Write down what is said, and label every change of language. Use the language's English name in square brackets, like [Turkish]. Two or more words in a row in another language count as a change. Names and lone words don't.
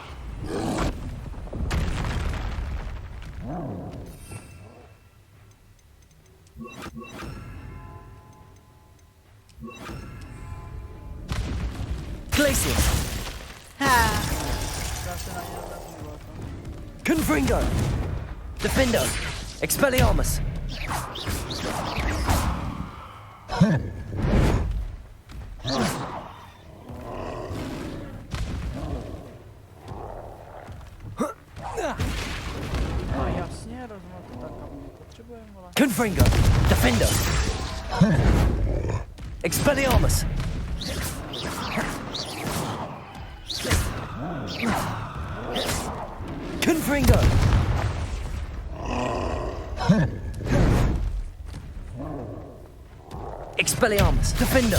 [Latin] Glacius. Confringo. Defendo. Expelliarmus. [Czech] No jasně, rozumím to tak, a my potřebujeme, vole. [Latin] Confringo. Defendo. Expelliarmus. Confringo. Expelliarmus. Defender.